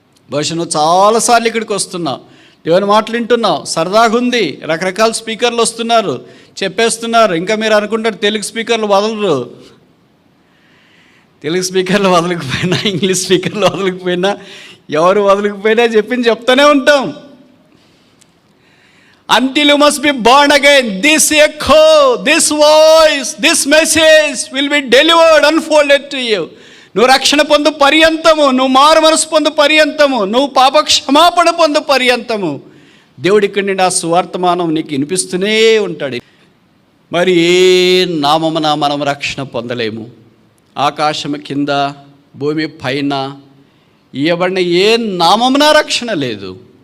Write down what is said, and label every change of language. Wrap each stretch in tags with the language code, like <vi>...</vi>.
<te>బహుశా నువ్వు చాలాసార్లు ఇక్కడికి వస్తున్నావు, దేవుని మాటలు వింటున్నావు, సరదాగా ఉంది, రకరకాల స్పీకర్లు వస్తున్నారు, చెప్పేస్తున్నారు. ఇంకా మీరు అనుకుంటారు తెలుగు స్పీకర్లు వదలరు. తెలుగు స్పీకర్లు వదలకపోయినా, ఇంగ్లీష్ స్పీకర్లు వదలకపోయినా, ఎవరు వదలకపోయినా చెప్తూనే ఉంటాం.</te> <en>Until you must be born again, this echo, this voice, this message will be delivered, unfolded to you.</en> <te>నువ్వు రక్షణ పొందు పర్యంతము, నువ్వు మారు మనసు పొందు పర్యంతము, నువ్వు పాప క్షమాపణ పొందు పర్యంతము దేవుడి ఇక్కడి నుండి ఆ సువర్తమానం నీకు వినిపిస్తూనే ఉంటాడు. మరి ఏ నామమున మనం రక్షణ పొందలేము. ఆకాశము కింద, భూమి పైన ఇవ్వబడిన ఏ నామమున రక్షణ లేదు.</te>